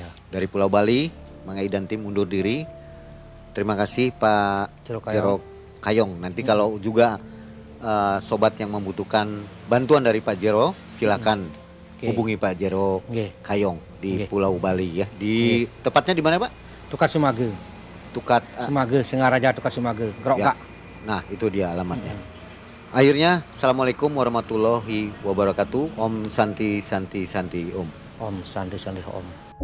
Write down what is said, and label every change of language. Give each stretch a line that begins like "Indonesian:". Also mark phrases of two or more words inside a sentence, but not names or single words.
Indonesian: Dari Pulau Bali, Mang Ai dan tim undur diri. Terima kasih Pak Jero Kayong. Jero Kayong. Nanti kalau juga sobat yang membutuhkan bantuan dari Pak Jero, silakan Oke. hubungi Pak Jero Oke. Kayong di Oke. Pulau Bali ya. Di tepatnya di mana Pak? Tukar Sumage. Tukat. Sumage, Singaraja Tukar Sumage. Gerokak. Ya. Nah, itu dia alamatnya.
Arabic: Akhirnya, السلام عليكم ورحمة الله وبركاته.
Sanskrit: ॐ शान्तिः शान्तिः शान्तिः ॐ. ॐ शान्तिः शान्तिः ॐ.